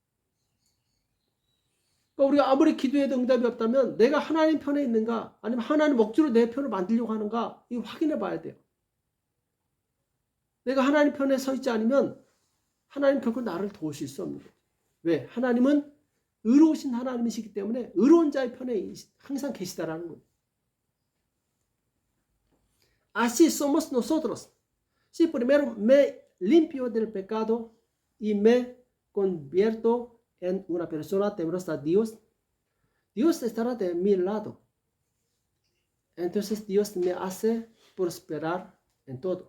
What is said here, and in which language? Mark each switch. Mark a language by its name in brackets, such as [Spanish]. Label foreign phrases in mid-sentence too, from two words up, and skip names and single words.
[Korean] 그러니까 우리가 아무리 기도해도 응답이 없다면 내가 하나님 편에 있는가 아니면 하나님 억지로 내 편을 만들려고 하는가 이거 확인해 봐야 돼요. 내가 하나님 편에 서 있지 않으면 하나님 결코 나를 도우실 수 없는 거예요. 왜? 하나님은 의로우신 하나님이시기 때문에 의로운 자의 편에 항상 계시다라는 거예요. [Spanish] Así somos nosotros. Si primero me limpio del pecado y me convierto en una persona temerosa a Dios, Dios estará de mi lado. Entonces Dios me hace prosperar en todo.